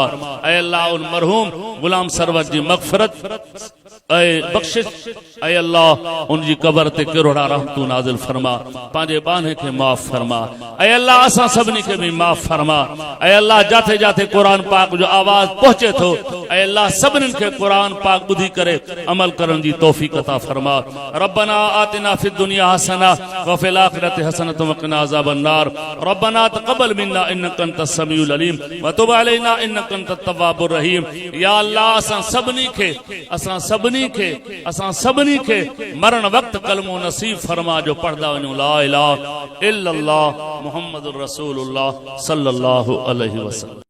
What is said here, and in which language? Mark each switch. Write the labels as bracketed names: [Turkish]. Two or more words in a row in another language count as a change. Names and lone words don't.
[Sindhi] ऐं अल्लाह उन मरहूम गुलाम सरवर जी मग़फ़िरत ऐं बख़्शिश ऐं अल्लाह उनजी कबर ते किरोड़ा रहमतूं नाज़िल फरमा। पंहिंजे बाने खे माफ़ फरमा। ऐं अल्लाह असां सभिनी खे बि माफ़ फरमा। ऐं अल्लाह जाते जाते क़ुरान पाक जो आवाज़ पहुचे थो ऐं अल्लाह सभिनीनि खे क़ुरान पाक ॿुधी करे अमल करण जी तौफ़ीक़ अता फरमा। [Arabic] ربنا آتنا في الدنيا حسنة وفي الآخرة حسنة وقنا عذاب النار. ربنا تقبل منا إنك أنت السميع العليم وتب علينا إنك أنت التواب الرحيم. [Sindhi] या अल्लाह असां सभिनी खे मरण वक्त कलमो नसीब फरमा जो पढ़दा वञूं [Arabic] لا إله إلا الله محمد رسول الله صلى الله عليه وسلم.